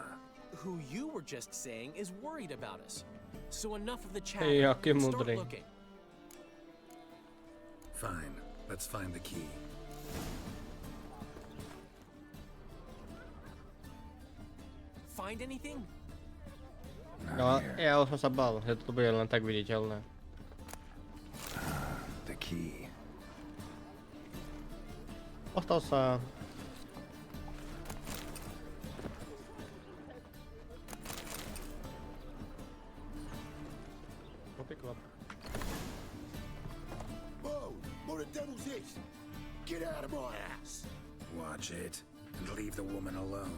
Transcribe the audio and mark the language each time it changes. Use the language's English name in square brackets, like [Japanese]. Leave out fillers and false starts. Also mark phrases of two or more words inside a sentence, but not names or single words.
[English] Who you were just saying is worried about us. So enough of the chat. Start looking. Fine. Let's find the key. Find anything? No, [Slovak] ja už som sa bál, že to bude len tak viditeľné. [English] The key. [Slovak] Ostal sa... [English] Whoa! What the devil's this? Get out of my house! Watch it, and leave the woman alone.